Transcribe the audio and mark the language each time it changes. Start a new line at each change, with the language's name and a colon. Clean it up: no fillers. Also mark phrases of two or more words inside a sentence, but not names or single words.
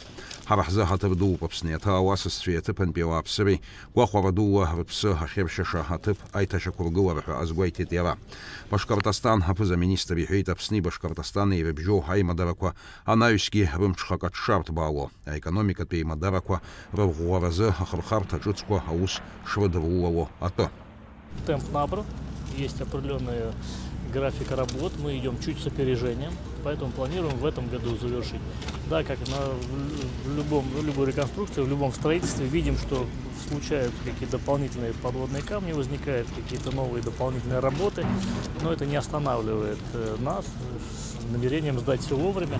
Abkhazian: Ҳара ҳзы ҳаҭыр дууп Аԥсни аҭауасызцәеи аҭыԥантәи ауааԥсыреи гәахәара дула рыԥсы ахьыршьаша аҭыԥ аиҭашьақәыргылара ҳәа азгәеиҭеит иара. Башқұртстан аԥыза-министр иҳәеит Аԥсни Башқұртстани ирыбжьоу аимадарақәа анаҩсгьы рымҽхак аҽшарҭбаауа, аекономикатә еимадарақәа рырӷәӷәаразы ахырхарҭа ҿыцқәа аус шрыдырулало атәы.
Russian: Темп набран, есть определенная графика работ, мы идем чуть с опережением, поэтому планируем в этом году завершить. Да, как в любой реконструкции, в любом строительстве видим, что случаются какие-то дополнительные подводные камни, возникают какие-то новые дополнительные работы, но это не останавливает нас с намерением сдать все вовремя.